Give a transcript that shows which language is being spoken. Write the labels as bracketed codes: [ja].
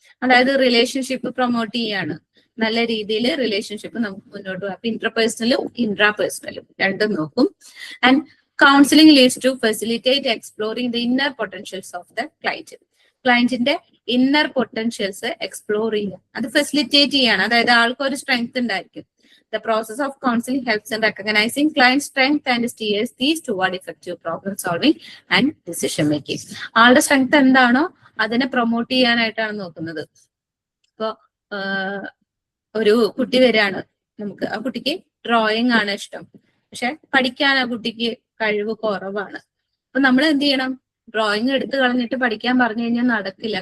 [ml] അതായത് relationship promote ചെയ്യാണ്, നല്ല രീതിയിൽ റിലേഷൻഷിപ്പ് നമുക്ക് മുന്നോട്ട് പോകാം. അപ്പൊ ഇന്റർപേഴ്സണലും ഇൻട്രാപേഴ്സണലും രണ്ടും നോക്കും. [en] And counselling leads to facilitate exploring the inner potentials of the client. [ml] ക്ലയന്റിന്റെ inner potentials explore ചെയ്യുക, അത് ഫെസിലിറ്റേറ്റ് ചെയ്യാണ്. അതായത് ആൾക്ക് ഒരു സ്ട്രെങ്ത് ഉണ്ടായിരിക്കും. [en] The process of counseling helps in recognizing client strength and steers these toward effective problem solving and decision making. [ml] ആളുടെ strength എന്താണോ അതിനെ പ്രൊമോട്ട് ചെയ്യാനായിട്ടാണ് നോക്കുന്നത്. ഇപ്പൊ ഒരു കുട്ടി വരികയാണ്, നമുക്ക് ആ കുട്ടിക്ക് ഡ്രോയിങ് ആണ് ഇഷ്ടം, പക്ഷെ പഠിക്കാൻ ആ കുട്ടിക്ക് കഴിവ് കുറവാണ്. അപ്പൊ നമ്മൾ എന്ത് ചെയ്യണം, ഡ്രോയിങ് എടുത്തു കളഞ്ഞിട്ട് പഠിക്കാൻ പറഞ്ഞു കഴിഞ്ഞാൽ നടക്കില്ല.